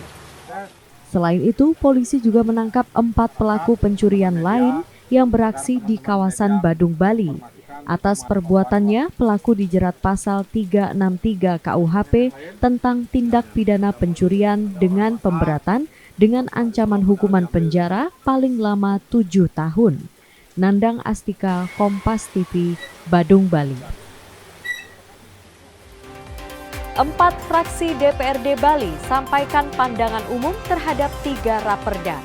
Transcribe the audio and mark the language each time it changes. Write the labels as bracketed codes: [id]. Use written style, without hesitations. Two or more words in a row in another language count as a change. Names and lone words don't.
[id] Selain itu, polisi juga menangkap 4 pelaku pencurian lain yang beraksi di kawasan Badung, Bali. Atas perbuatannya, pelaku dijerat pasal 363 KUHP tentang tindak pidana pencurian dengan pemberatan dengan ancaman hukuman penjara paling lama 7 tahun. Nandang Astika, Kompas TV, Badung, Bali. 4 fraksi DPRD Bali sampaikan pandangan umum terhadap 3 raperda.